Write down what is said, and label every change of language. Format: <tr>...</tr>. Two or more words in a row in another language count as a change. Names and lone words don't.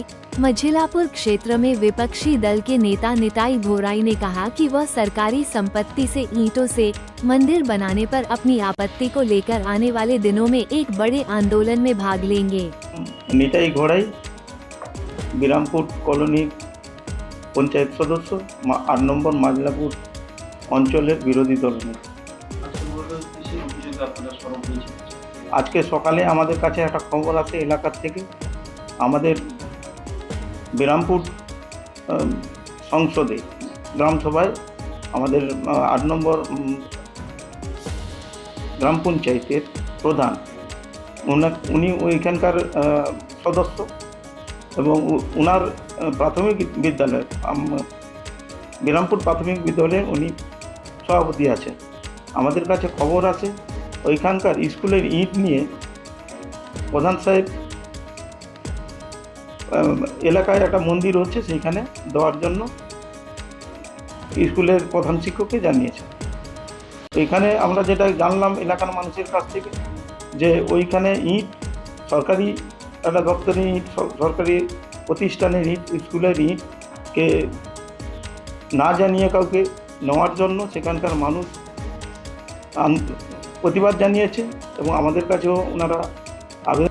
<hi>मझिलापुर क्षेत्र में विपक्षी दल के नेता निताई घोराई ने कहा कि वह सरकारी संपत्ति से ईंटों से मंदिर बनाने पर अपनी आपत्ति को लेकर आने वाले दिनों में एक बड़े आंदोलन में भाग लेंगे।</hi> <bn>নিতাই ঘোরাই বীরমপুর কলোনি পঞ্চায়েত সদস্য 8 নম্বর মাঝিলাপুর অঞ্চলের বিরোধী দল আজ কে সকালে আমাদের কাছে এক খবর আছে এলাকা থেকে আমাদের বীরমপুর সংসদে গ্রাম সভায় আমাদের 8 নম্বর গ্রাম পঞ্চায়েতের প্রধান উনি ওইখানকার সদস্য এবং উনার প্রাথমিক বিদ্যালয় বীরমপুর প্রাথমিক বিদ্যালয় উনি সভাপতি আছেন। আমাদের কাছে খবর আছে ওইখানকার স্কুলের ইট নিয়ে প্রধান সাহেব এলাকায় একটা মন্দির হচ্ছে সেইখানে দেওয়ার জন্য স্কুলের প্রধান শিক্ষককে জানিয়েছে। ওইখানে আমরা যেটা জানলাম এলাকার মানুষের কাছ থেকে যে ওইখানে ইট সরকারি একটা দপ্তরি ইট সরকারি প্রতিষ্ঠানের ইট স্কুলের ইটকে না জানিয়ে কাউকে নেওয়ার জন্য সেখানকার মানুষ প্রতিবাদ জানিয়েছে এবং আমাদের কাছেও ওনারা আবেদন।</bn>